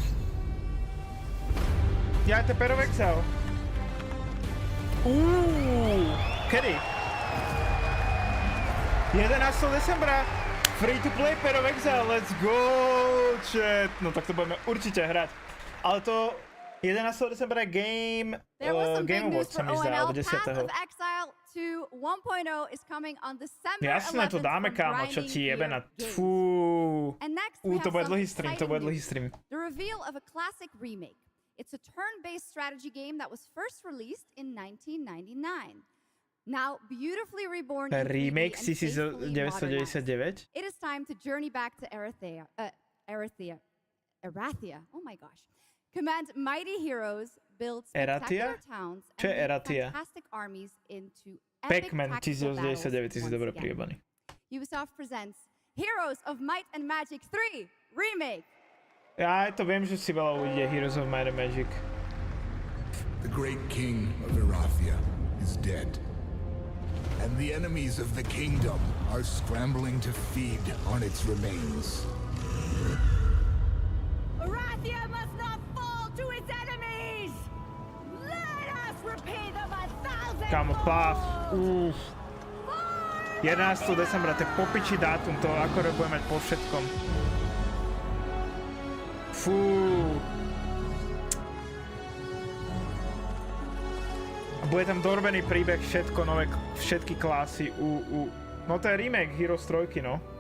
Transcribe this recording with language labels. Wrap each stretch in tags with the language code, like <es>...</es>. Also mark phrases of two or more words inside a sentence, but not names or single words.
<sk>Ja, to je Path of Exile. Kedy? 11. decembra.</sk> <en>Free to play Path of Exile, let's go, chat.</en> <sk>No tak to budeme určite hrať. Ale to 11. decembra Game Awards sa mi zdá, alebo 10. Jasné, to dáme, kámo, čo ti jebe na... Fú. To bude dlhý stream, to bude dlhý stream.</sk> <en>The reveal of a classic remake. It's a turn-based strategy game that was first released in 1999. Now beautifully reborn in remake 1999. It is time to journey back to Erathia. Oh my gosh. Command mighty heroes, build spectacular towns, and lead fantastic armies into epic tactical battles. Ubisoft presents Heroes of Might and Magic 3 Remake.</en> <sk>Ja to viem, že si veľa ľudí Heroes of Might and Magic.</sk> <en>The great king of Erathia is dead. And the enemies of the kingdom are scrambling to feed on its remains. Erathia must not fall to its enemies! Let us repay them 1,000</en> <sk>Kámo, Path.</sk> <en>For</en> <sk>11. decembra, to je popiči dátum, to akorát budeme mať po všetkom. Fú. A bude tam dorbený príbeh, všetko nové, všetky klasy, No to je remake Heroes 3, no.</sk>